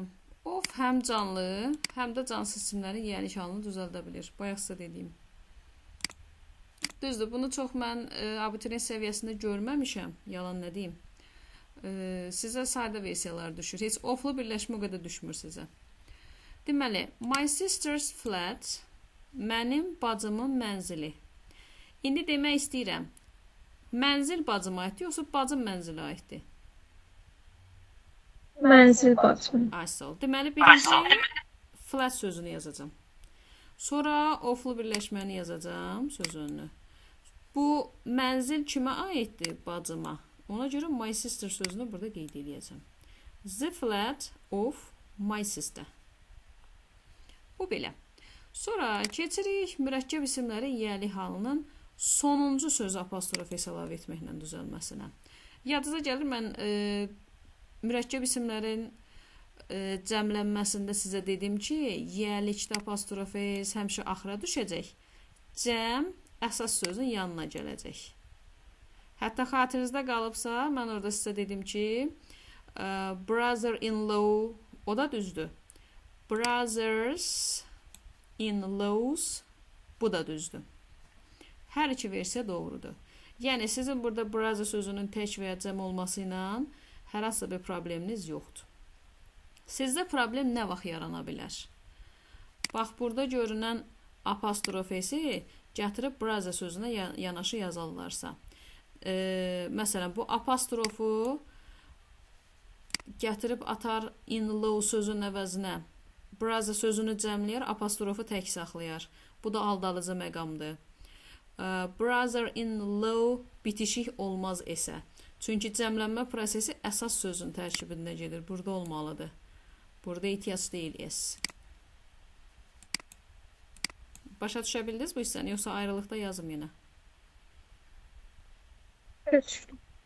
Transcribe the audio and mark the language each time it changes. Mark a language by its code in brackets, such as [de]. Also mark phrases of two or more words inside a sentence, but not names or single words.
[az] Of həm canlı, həm də cansız isimlərin yiyəlik halını düzəldə bilir. Bayaq sizə dediyim. Düzdür, bunu çox mən abituriyent səviyyəsində görməmişəm, yalan nə deyim. Sizə sadə versiyalar düşür. Heç oflu birləşmə o qədər düşmür sizə. Deməli, [en] my sister's flat, [az] mənim bacımın mənzili. İndi demək istəyirəm, mənzil bacıma aiddir, yoxsa bacım mənzilə aiddir? Mənzil bacım. Asıl. Deməli, birinci flat sözünü yazacağım. Sonra oflu birləşməni yazacağım sözünü. Bu mənzil kimə aiddir? Bacıma. Ona görə [en] my sister [az] sözünü burada qeyd edəcəm. [en] The flat of my sister. [az] Bu belə. Sonra keçirik mürəkkəb isimlərin yiyəlik halının sonuncu sözü apostrof əlavə etməklə düzəlməsinə. Yadınıza gəlir, mən mürəkkəb isimlərin cəmlənməsində sizə dedim ki, yiyəlikdə apostrof həmişə axıra düşəcək. Cəm əsas sözün yanına gələcək. Hətta xatirinizdə qalıbsa, mən orada sizə dedim ki, [en] brother-in-law, [az] o da düzdür. [en] Brothers-in-laws, [az] bu da düzdür. Hər iki versiya doğrudur. Yəni, sizin burada brother sözünün tək və ya cəm olması ilə hər hansı bir probleminiz yoxdur. Sizdə problem nə vaxt yarana bilər? Bax, burada görünən apostrofesi gətirib brother sözünə yanaşı yazarlarsa. Məsələn, bu apostrofu gətirib atar in-law sözünün əvəzinə. Brother sözünü cəmləyər, apostrofu tək saxlayar. Bu da aldalıcı məqamdır. Brother-in-law bitişik olmaz esə. Çünki cəmlənmə prosesi əsas sözün tərkibində gedir. Burada olmalıdır. Burada ihtiyac deyil es. Başa düşə bildiniz bu hissəni? Yoxsa ayrılıqda yazım yenə? [tr] Geçtim.